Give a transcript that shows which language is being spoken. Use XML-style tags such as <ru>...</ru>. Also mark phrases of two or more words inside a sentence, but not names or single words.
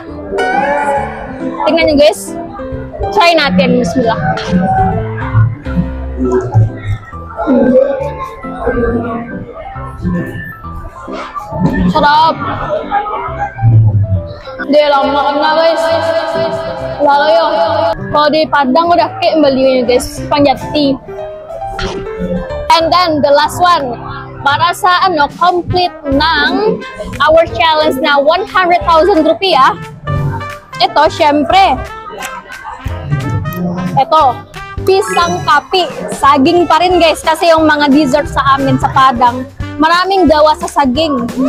<tl>Tingnan nyo, guys. Try natin, bismillah. Sarap. Hindi lang makan na, guys. Wala kayo.</tl> <id>Kalau di Padang udah kayak belinya, guys. Panjati.</id> <en>And then the last one,</en> <tl>para sa ano complete ng</tl> <en>our challenge</en> <tl>na 100,000 rupiah. Ito, syempre. Ito, pisang kapi. Saging pa rin, guys, kasi yung mga dessert sa amin sa Padang, maraming gawa sa saging.</tl>